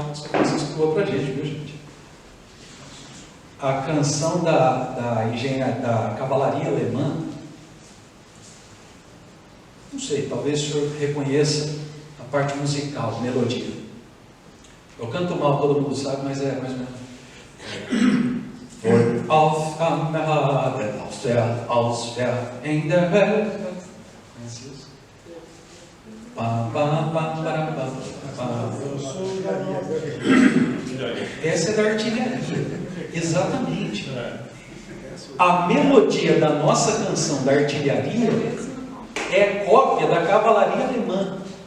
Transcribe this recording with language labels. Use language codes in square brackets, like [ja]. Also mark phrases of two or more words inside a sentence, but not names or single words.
[pt] Só que você doou pra gente, viu, gente? A canção da cavalaria alemã, não sei, talvez o senhor reconheça a parte musical, melodia. Eu canto mal, todo mundo sabe, mas é mais ou menos. [de] Auswärts in der Welt. [pt] Conhece isso? Essa é da artilharia. Exatamente. A melodia da nossa canção da artilharia é cópia da cavalaria alemã.